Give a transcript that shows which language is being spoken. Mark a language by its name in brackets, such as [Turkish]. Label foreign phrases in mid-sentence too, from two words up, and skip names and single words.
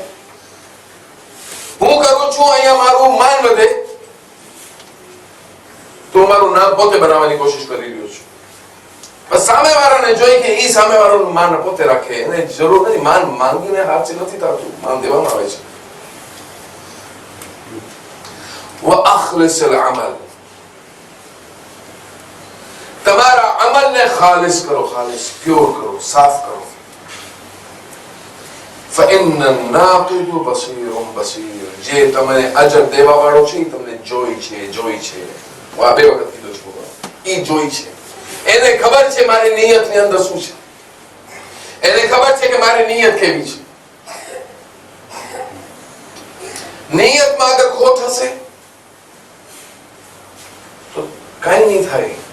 [Gujarati] હું કરું છું અહીંયા મારું માન વધે તો મારું નામ પોતે બનાવવાની કોશિશ કરી રહ્યો છું. બસ સામેવાળાને જોઈ કે ઈ સામેવાળાનું માન પોતે રાખે, એને જરૂર નથી. માન માંગીને હાથ નથી થતું, માન દેવામાં આવે છે. [Arabic] وأخلص العمل, [Gujarati] તમારા અમલને ખાલિસ કરો, ખાલિસ પ્યોર કરો, સાફ કરો. [Arabic] فإن الناقد بصير بصير, [Gujarati] જે તમને અજર દેવા વાળો છે તમને જોઈ છે. આ બે વખત કીધું છે ભગવાન, ઈ જોઈ છે. એને ખબર છે મારી નિયતની અંદર શું છે, એને ખબર છે કે મારી નિયત કેવી છે. નિયતમાં અગર ખોટ હશે તો કઈ નહીં થાય.